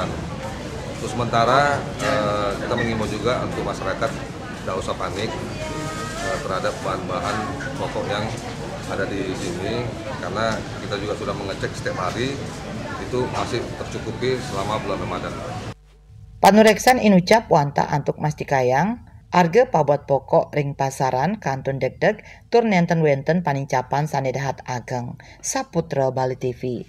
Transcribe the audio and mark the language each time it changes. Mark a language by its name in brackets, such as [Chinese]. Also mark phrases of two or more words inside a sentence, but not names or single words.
[Indonesian] Untuk sementara kita mengimbau juga untuk masyarakat tidak usah panik terhadap bahan-bahan pokok yang ada di sini, karena kita juga sudah mengecek setiap hari itu masih tercukupi selama bulan Ramadan. [Balinese] Panureksan inucap wanta antuk mastikayang harga pabuat pokok ring pasaran kantun deg-deg tur nenten wenten panincapan sanedahat ageng. Saputra Bali TV.